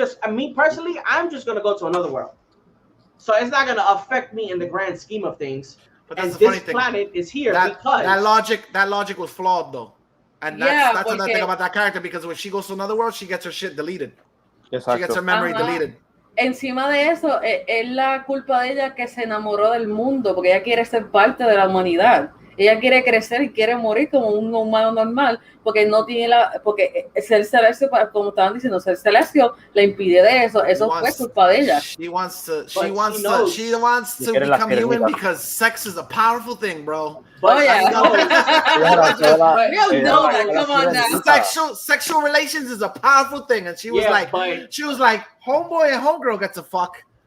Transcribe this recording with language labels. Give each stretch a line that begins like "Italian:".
English: Me personally, I'm just gonna go to another world. So it's not gonna affect me in the grand scheme of things. But that's the this funny thing. planet is here because that logic was flawed though. And that's another thing about that character, because when she goes to another world, she gets her shit deleted.
Spanish: Exacto.
English: She gets her memory deleted.
Spanish: Encima de eso, es la culpa de ella que se enamoró del mundo, porque ella quiere ser parte de la humanidad. Ella quiere crecer y quiere morir como un humano normal, porque no tiene porque ser celestial, como estaban diciendo, ser celestial le impide de eso. Eso fue culpa de ella.
English: She wants to become human because sex is a powerful thing, bro. But come on now. Sexual relations is a powerful thing, and she was like, homeboy and homegirl get to fuck.